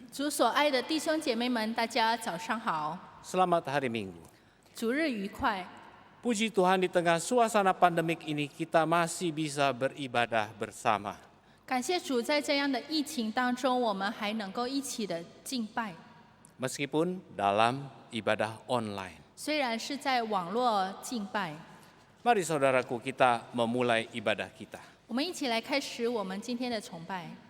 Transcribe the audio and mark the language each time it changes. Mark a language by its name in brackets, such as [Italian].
[Chinese] 主所爱的弟兄姐妹们，大家早上好， [Indonesian] Selamat hari Minggu. [Chinese] 主日愉快。 [Indonesian] Puji Tuhan di tengah suasana pandemik ini kita masih bisa beribadah bersama. [Chinese] 感谢主，在这样的疫情当中，我们还能够一起的敬拜， [Indonesian] Meskipun dalam ibadah online. [Chinese] 虽然是在网络敬拜。 [Indonesian] Mari saudaraku kita memulai ibadah kita. [Chinese] 我们一起来开始我们今天的崇拜。